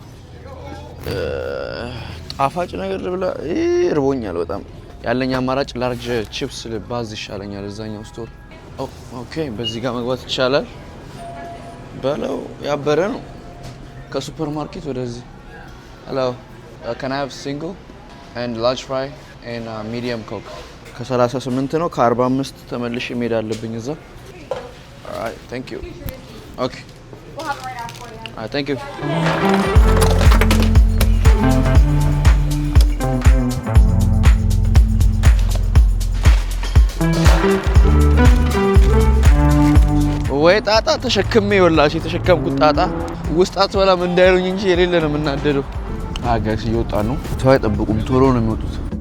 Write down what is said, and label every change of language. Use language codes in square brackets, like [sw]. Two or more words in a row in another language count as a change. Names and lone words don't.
[am] ጣፋጭ ነገር ልብላ። እርቦኛል በጣም። ያለኝ አማራጭ [en] large chips [am] ባዝ ይሻለኛል እዛኛው ስቶር። ኦኬ በዚህ ጋር መግባት ይቻላል። በለው ያበረ ነው ከሱፐርማርኬት ወደዚህ። [en] hello can I have single and large fry and medium coke? [am] ከ38 ነው ከ45 ተመልሼ መሄድ አለብኝ እዛ። [en] alright thank you okay we'll have it right after you. alright thank you [am] ወይ ጣጣ ተሸክሜ ወላሽ የተሸከምኩት ጣጣ ውስጥ አትበላም እንዳይሉኝ እንጂ የሌለ ነው የምናደደው። አጋሽ እየወጣ ነው። ሰው አይጠብቁም፣ ቶሎ ነው የሚወጡት።